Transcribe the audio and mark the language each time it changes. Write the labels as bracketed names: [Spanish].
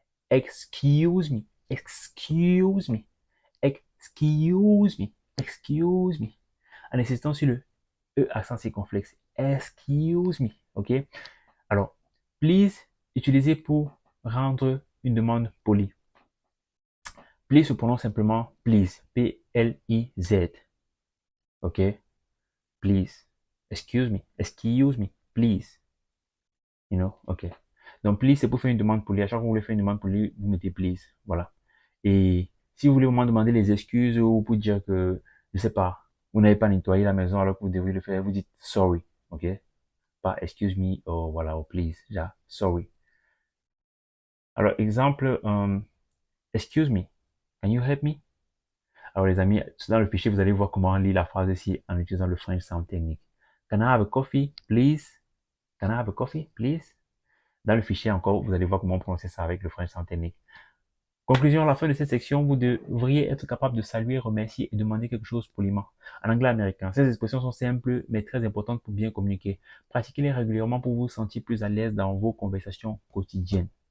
[English] Excuse me, excuse me, excuse me, excuse me. [French] En insistant sur le E accent circonflexe. Excuse me, ok? Alors, please, utilisez pour rendre une demande polie. Please se prononce simplement please, P-L-I-Z. Ok? Please. [English] Excuse me, please. You know? Ok. [French] Donc, please, c'est pour faire une demande polie. À chaque fois que vous voulez faire une demande polie, vous mettez please. Voilà. Et si vous voulez vraiment demander les excuses ou pour dire que, je sais pas, vous n'avez pas nettoyé la maison alors que vous devriez le faire, vous dites sorry. Ok? Pas excuse me, ou voilà, ou please. Déjà, sorry. [English] Alors, exemple, excuse me, can you help me? [French] Alors les amis, dans le fichier, vous allez voir comment lire la phrase ici en utilisant le French Sound Technique. [English] Can I have a coffee, please? Can I have a coffee, please? [French] Dans le fichier encore, vous allez voir comment prononcer ça avec le French Sound Technique. Conclusion, à la fin de cette section, vous devriez être capable de saluer, remercier et demander quelque chose poliment. En anglais américain, ces expressions sont simples mais très importantes pour bien communiquer. Pratiquez-les régulièrement pour vous sentir plus à l'aise dans vos conversations quotidiennes.